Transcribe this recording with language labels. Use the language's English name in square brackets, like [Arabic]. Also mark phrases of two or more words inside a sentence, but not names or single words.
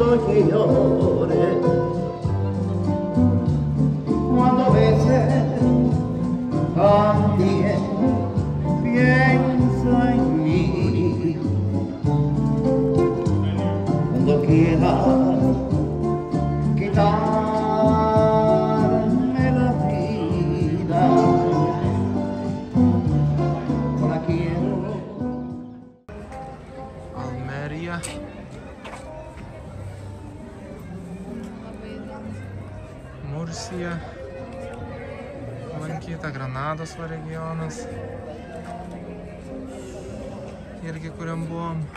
[Spanish] que llore cuando a veces también piensa en mí cuando quiera quitarme la vida no la quiero. [Lithuanian] Almerija. Mursija. Lankyta Granados regionas. Irgi kuriam buvom.